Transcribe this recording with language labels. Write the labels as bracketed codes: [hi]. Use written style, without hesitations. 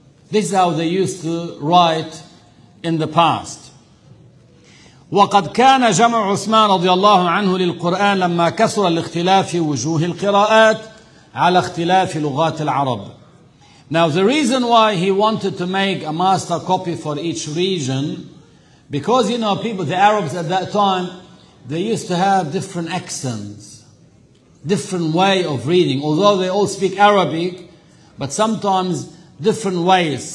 [en] This is how they used to write in the past. [ar] وقد كان جمع عثمان رضي الله عنه للقرآن لما كثر الاختلاف في وجوه القراءات على اختلاف لغات العرب. [en] Now the reason why he wanted to make a master copy for each region, because you know people, the Arabs at that time, they used to have different accents, different way of reading, although they all speak Arabic, but sometimes different ways.